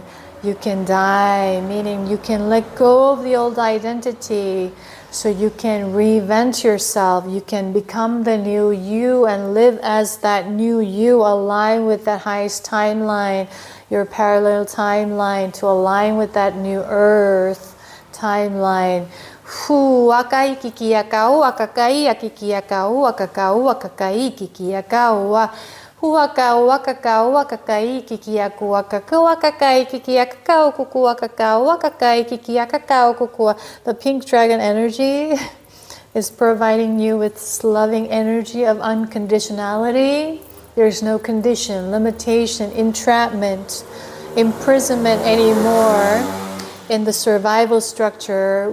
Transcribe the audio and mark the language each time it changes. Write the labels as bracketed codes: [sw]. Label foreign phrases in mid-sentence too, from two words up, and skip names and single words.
[en] You can die, meaning you can let go of the old identity so you can reinvent yourself. You can become the new you and live as that new you, align with that highest timeline, your parallel timeline, to align with that new earth timeline. Akai kiki akau, akakai akiki akau, akakau akakai kiki akau. Huakau akakau akakai kiki aku akakau akakai kiki akakau kuku akakau akakai kiki akakau kuku. The pink dragon energy is providing you with this loving energy of unconditionality. There's no condition, limitation, entrapment, imprisonment anymore in the survival structure.